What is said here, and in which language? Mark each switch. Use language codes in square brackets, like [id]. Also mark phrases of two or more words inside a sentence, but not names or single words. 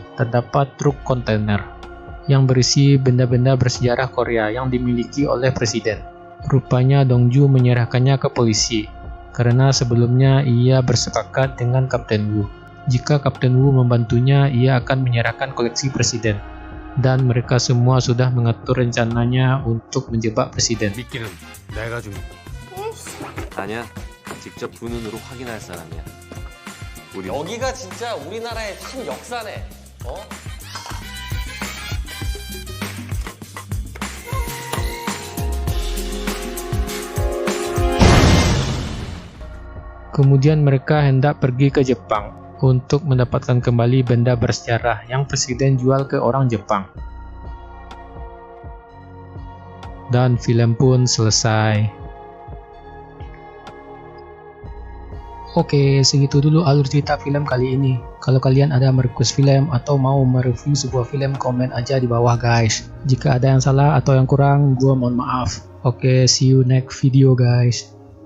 [id] Terdapat truk kontainer yang berisi benda-benda bersejarah Korea yang dimiliki oleh presiden. Rupanya Dongju menyerahkannya ke polisi karena sebelumnya ia bersepakat dengan Kapten Wu. Jika Kapten Wu membantunya, ia akan menyerahkan koleksi presiden. Dan mereka semua sudah mengatur rencananya untuk menjebak presiden. [ko] 미끼는 내가 줍니다. 아니야, 직접 두 눈으로 확인할 사람이야. 우리 여기가 진짜 우리나라의 참 역사네. 어? [id] Kemudian mereka hendak pergi ke Jepang untuk mendapatkan kembali benda bersejarah yang presiden jual ke orang Jepang. Dan film pun selesai. Oke, segitu dulu alur cerita film kali ini. Kalau kalian ada merequest film atau mau mereview sebuah film, komen aja di bawah guys. Jika ada yang salah atau yang kurang, gua mohon maaf. Oke, [en] see you next video guys.